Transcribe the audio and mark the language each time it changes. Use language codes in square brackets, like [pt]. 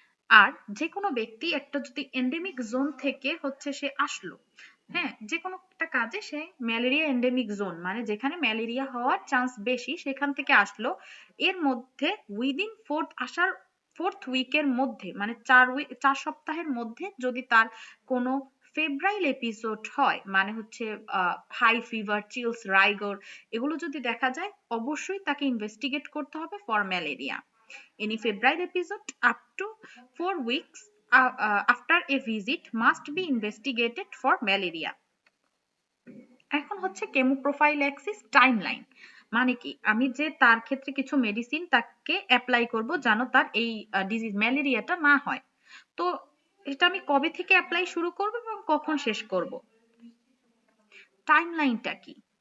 [bn] আর যে কোনো ব্যক্তি একটা যদি এন্ডেমিক জোন থেকে হচ্ছে সে আসলো, হ্যাঁ, যে কোনো একটা কাজে সে ম্যালেরিয়া এন্ডেমিক জোন মানে যেখানে ম্যালেরিয়া হওয়ার চান্স বেশি সেখান থেকে আসলো, এর মধ্যে উইদিন ফোর্থ উইকের মধ্যে মানে 4 সপ্তাহের মধ্যে যদি তার কোনো ফেব্রাইল এপিসোড হয়, মানে হচ্ছে হাই ফিভার, চিলস, রাইগর, এগুলো যদি দেখা যায় অবশ্যই তাকে ইনভেস্টিগেট করতে হবে for malaria. [en] Any febrile episode up to 4 weeks after a visit must be investigated for malaria. [bn] এখন হচ্ছে কেমোপ্রোফাইল্যাক্সিস টাইমলাইন। মানে কি, আমি যে তার ক্ষেত্রে কিছু মেডিসিন তাকে অ্যাপ্লাই করব যেন তার এই ডিজিজ ম্যালেরিয়াটা না হয়। তো এটা আমি কবে থেকে অ্যাপ্লাই শুরু করব এবং কখন শেষ করব? টাইমলাইনটা কি?